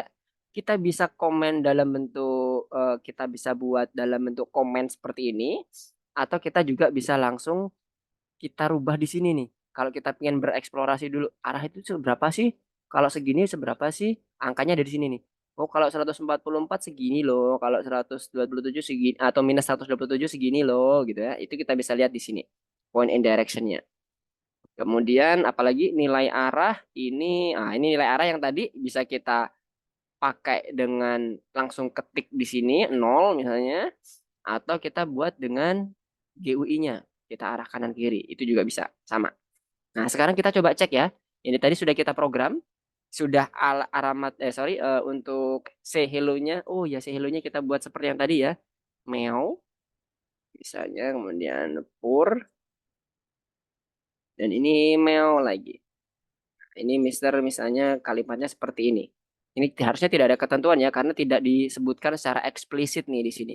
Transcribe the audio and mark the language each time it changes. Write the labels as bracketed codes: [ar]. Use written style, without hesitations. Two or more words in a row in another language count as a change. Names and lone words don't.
[id] Kita bisa komen dalam bentuk kita bisa buat dalam bentuk komen seperti ini atau kita juga bisa langsung kita rubah di sini nih. Kalau kita pengen bereksplorasi dulu, arah itu seberapa sih? Kalau segini seberapa sih? Angkanya ada di sini nih. Oh, kalau 144 segini loh, kalau 127 segini atau minus 127 segini loh gitu ya. Itu kita bisa lihat di sini. [en] Point and direction-nya. [id] Kemudian apalagi nilai arah ini, ini nilai arah yang tadi bisa kita pakai dengan langsung ketik di sini 0 misalnya atau kita buat dengan GUI-nya. Kita arah kanan kiri, itu juga bisa sama. Nah, sekarang kita coba cek ya. Ini tadi sudah kita program, sudah alamat untuk [en] say hello-nya. [id] Oh ya, [en] say hello-nya [id] kita buat seperti yang tadi ya. Meow misalnya, kemudian pur, Dan ini meo lagi. Ini Mister misalnya kalimatnya seperti ini. Ini harusnya tidak ada ketentuan ya, karena tidak disebutkan secara eksplisit nih di sini.